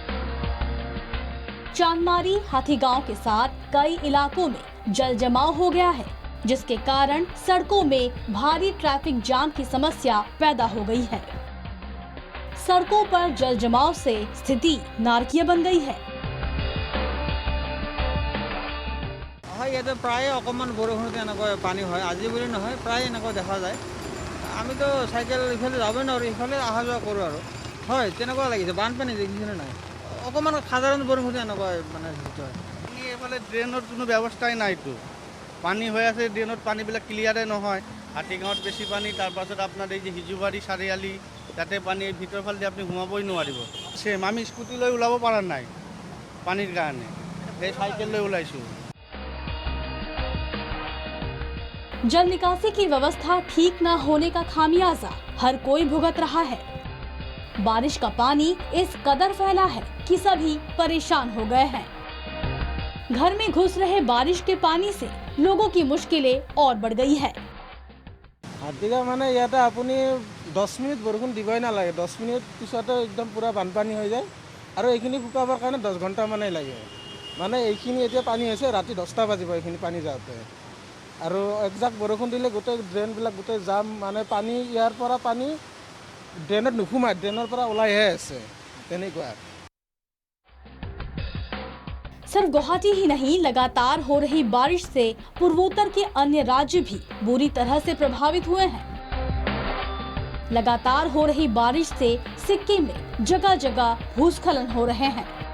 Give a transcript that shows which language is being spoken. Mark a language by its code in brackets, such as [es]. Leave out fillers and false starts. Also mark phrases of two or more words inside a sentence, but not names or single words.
[hi] चांदमारी, हाथीगांव के साथ कई इलाकों में जल जमाव हो गया है, जिसके कारण सड़कों में भारी ट्रैफिक जाम की समस्या पैदा हो गई है। सड़कों पर जल जमाव से स्थिति नारकीय बन गई है। [as] ইয়াতে প্ৰায় অকমান বৰষুণতে এনেকৈ পানী হয়, আজি বুলি নহয় প্ৰায় এনেকৈ দেখা যায়। আমি তো সাইকেল ইফালে যাবই নোৱাৰোঁ, ইফালে অহা যোৱা কৰোঁ আৰু। হয় তেনেকুৱা লাগিছে, বানপানী দেখিছেনে নাই? অকমান সাধাৰণ বৰষুণতে এনেকুৱা মানে হয়। পানী এইফালে ড্ৰেইনৰ কোনো ব্যৱস্থাই নাইতো। পানী হৈ আছে, ড্ৰেইনত পানীবিলাক ক্লিয়াৰে নহয়। হাতীগাঁৱত বেছি পানী, তাৰপাছত আপোনাৰ এই যে হিজুবাৰী চাৰিআলি তাতে পানী, ভিতৰ ফালে আপুনি সোমাবই নোৱাৰিব। চেম আমি স্কুটি লৈ ওলাব পৰা নাই পানীৰ কাৰণে, এই চাইকেল লৈ ওলাইছোঁ। [hi] जल निकासी की व्यवस्था ठीक न होने का खामियाजा हर कोई भुगत रहा है। बारिश का पानी इस कदर फैला है कि सभी परेशान हो गए हैं। घर में घुस रहे बारिश के पानी से लोगों की मुश्किलें और बढ़ गई है। हाथीगाँव माने ইয়াতে আপুনি 10 মিনিট বৰষুণ দিবই নালাগে, 10 মিনিট পিছতে একদম পুৰা বানপানী হৈ যায় আৰু এইখিনি শুকাবৰ কাৰণে 10 ঘণ্টা মানে লাগে। মানে এইখিনি এতিয়া পানী হৈছে, ৰাতি 10টা বাজিব এইখিনি পানী যাওঁতে। আৰু একজাক বৰষুণ দিলে গোটেই ড্ৰেইনবিলাক গোটেই জাম, মানে পানী ইয়াৰ পৰা পানী ড্ৰেইনত নুসুমায়, ড্ৰেইনৰ পৰা ওলাইহে আছে তেনেকুৱা। सिर्फ गुवाहाटी ही नहीं, लगातार हो रही बारिश से पूर्वोत्तर के अन्य राज्य भी बुरी तरह से प्रभावित हुए हैं। लगातार हो रही बारिश से सिक्किम में जगह जगह भूस्खलन हो रहे हैं।